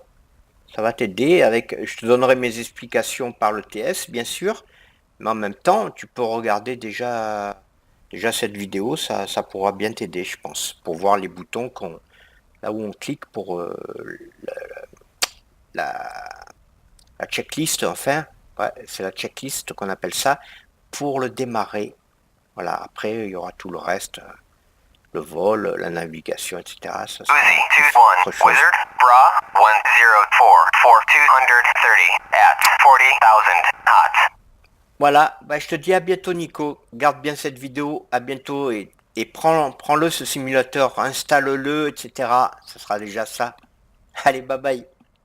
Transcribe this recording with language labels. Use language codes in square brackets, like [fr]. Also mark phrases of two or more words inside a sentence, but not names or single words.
[fr] Ça va t'aider avec, je te donnerai mes explications par le TS, bien sûr, mais en même temps, tu peux regarder déjà Déjà cette vidéo, ça pourra bien t'aider, je pense, pour voir les boutons là où on clique pour la, la checklist, enfin, ouais, c'est la checklist qu'on appelle ça, pour le démarrer. Voilà, après il y aura tout le reste, le vol, la navigation, etc. Ça sera Uzi autre 2-1, chose. [en] Wizard, Bra 104 for 230 at 40,000 hot. [fr] Voilà, bah, je te dis à bientôt Nico, garde bien cette vidéo, à bientôt et prends-le ce simulateur, installe-le, etc. Ce sera déjà ça. Allez, [en] bye bye.